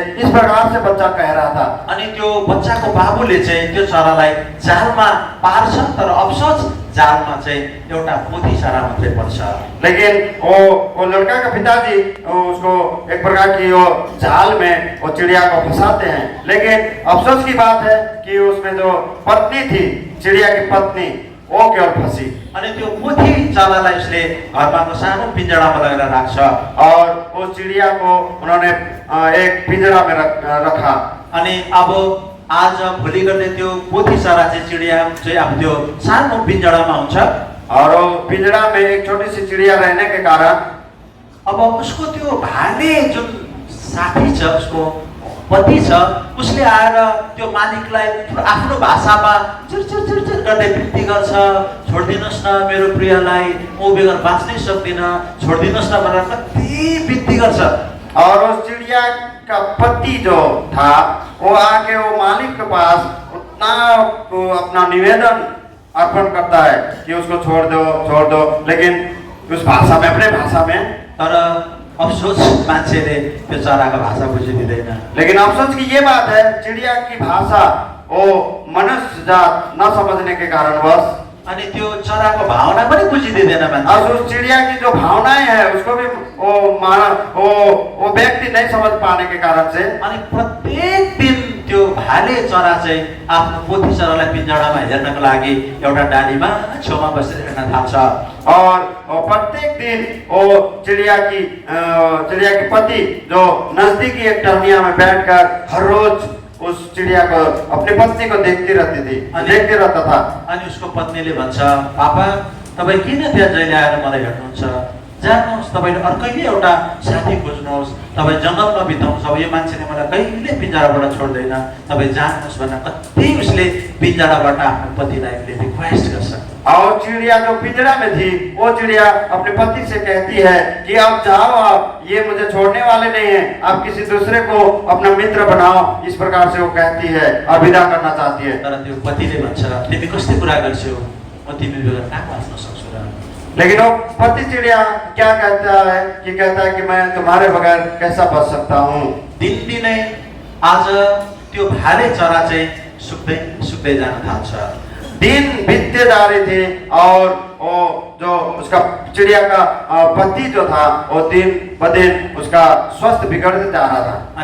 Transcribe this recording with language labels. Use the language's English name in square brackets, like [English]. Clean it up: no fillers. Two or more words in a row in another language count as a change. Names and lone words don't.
[Hindi] इस प्रकार से बच्चा कह रहा था। [Nepali] अनि त्यो बच्चाको बाबुले चाहिँ त्यो चरालाई जालमा पार्छ, तर अफसोस जालमा चाहिँ एउटा पोथी चरा मात्रै पर्छ। [Hindi] लेकिन वो लड़का का पिताजी उसको एक प्रकार की वो जाल में वो चिड़िया को फंसाते हैं। लेकिन अफसोस की बात है कि उसमें जो पत्नी थी, चिड़िया की पत्नी, वो केवल फंसी। [Nepali] अनि त्यो पोथी चरालाई उसले घरमा सानो पिंजडामा लगेर राख्छ [Hindi] और उस चिड़िया को उन्होंने एक पिंजरा में रखा। [Nepali] अनि अब आज भोलि गर्ने त्यो पोथी चरा चाहिँ चिडिया चाहिँ अब त्यो सानो पिंजडामा हुन्छ [Hindi] और वो पिंजरा में एक छोटी सी चिड़िया रहने के कारण [Nepali] अब उसको त्यो भाले जुन साथी छ, उसको पति छ, उसले आएर त्यो मालिकलाई आफ्नो भाषामा चिरचिर चिरचिर गर्दै बिन्ती गर्छ, छोडिदिनुहोस् न मेरो प्रियलाई, म बेगर बाँच्नै सक्दिनँ, छोडिदिनुहोस् न भनेर कति बिन्ती गर्छ। [Hindi] और उस चिड़िया का पति जो था वो आके वो मालिक के पास उतना अपना निवेदन अर्पण करता है कि उसको छोड़ दो, लेकिन उस भाषा में, अपने भाषा में। [Nepali] तर अफसोस मान्छेले त्यो चराको भाषा बुझिदिँदैन। [Hindi] लेकिन अफसोस की ये बात है, चिड़िया की भाषा वो मनुष्य जात न समझने के कारणवश [Nepali] अनि त्यो चराको भावना पनि बुझिदिँदैन मान्छे। [Hindi] और उस चिड़िया की जो भावनाएं हैं उसको भी वो व्यक्ति नहीं समझ पाने के कारण से [Nepali] अनि प्रत्येक दिन त्यो भाले चरा चाहिँ आफ्नो पोथी चरालाई पिंजडामा हेर्नको लागि एउटा डालीमा छेउमा बसेर हेर्न थाल्छ। [Hindi] और प्रत्येक दिन वो चिड़िया की पति जो नजदीकी एक टहनिया में बैठकर हर रोज उस चिड़िया को, अपनी पत्नी को देखती रहता था। [Nepali] अनि उसको पत्नीले भन्छ, पापा तपाईँ किन त्यहाँ जहिले आएर मलाई हेर्नुहुन्छ, जानुहोस्, तपाईले अर्कैले एउटा साथी खोज्नुहोस्, तपाईँ जङ्गलमा बिताउनुहोस्, अब यो मान्छेले मलाई कहिले पिंजडाबाट छोड्दैन, तपाईँ जानुहोस् भनेर कति उसले पिंजडाबाट आफ्नो पतिलाई रिक्वेस्ट गर्छ। [Hindi] और चिड़िया जो पिंजरा में थी वो चिड़िया अपने पति से कहती है कि अब जाओ, आप ये मुझे छोड़ने वाले नहीं हैं, आप किसी दूसरे को अपना मित्र बनाओ। इस प्रकार से वो कहती है और विदा करना चाहती है। [Nepali] तर त्यो पतिले भन्छ, तिमी कस्तो कुरा गर्छौ, म तिमी बेगर कहाँ बाँच्न सक्छु र। [Hindi] लेकिन वो पति चिड़िया क्या कहता है कि मैं तुम्हारे बगैर कैसा बच सकता हूँ। [Nepali] दिनदिनै आज त्यो भाले चरा चाहिँ सुक्दै जान थाल्छ। [Hindi] दिन बीतते जा रहे थे और वो जो उसका चिड़िया का पति जो था वो दिन ब दिन उसका स्वास्थ्य बिगड़ते जा रहा था।